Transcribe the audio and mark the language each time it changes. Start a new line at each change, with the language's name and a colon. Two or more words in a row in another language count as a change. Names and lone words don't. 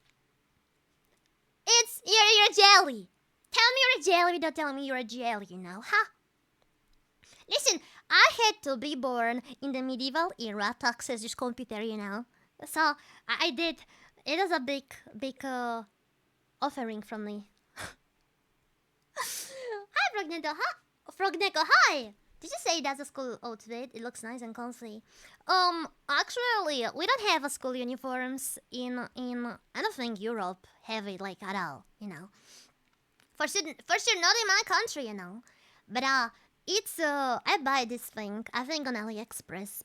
English: You're a jelly. Tell me you're a jelly without telling me you're a jelly, you know, huh? Listen, I had to be born in the medieval era to access this computer, you know. So I did. It was a big offering from me. Hi, Frogneko. Hi, Frogneko. Hi. Did you say that's a school outfit? It looks nice and comfy. Actually, we don't have a school uniforms in I don't think Europe have it like at all, you know. For sure not in my country, you know. But it's I buy this thing I think on AliExpress.